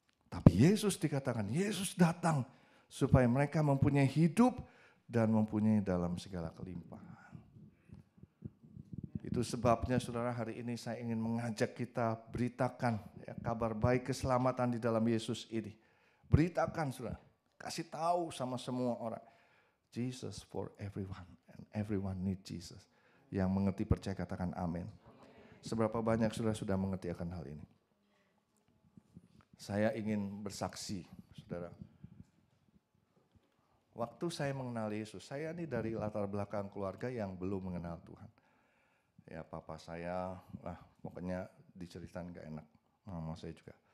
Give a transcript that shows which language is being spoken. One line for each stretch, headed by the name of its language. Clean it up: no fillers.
Indonesian: Tapi Yesus dikatakan, Yesus datang supaya mereka mempunyai hidup dan mempunyai dalam segala kelimpahan. Itu sebabnya saudara, hari ini saya ingin mengajak kita beritakan ya, kabar baik keselamatan di dalam Yesus ini. Beritakan saudara, kasih tahu sama semua orang.
English: Jesus for everyone and everyone need Jesus.
Indonesian: Yang mengerti percaya katakan amin. Seberapa banyak saudara sudah mengerti akan hal ini? Saya ingin bersaksi, saudara. Waktu saya mengenal Yesus, saya ini dari latar belakang keluarga yang belum mengenal Tuhan. Ya papa saya, pokoknya diceritain gak enak, mama saya juga.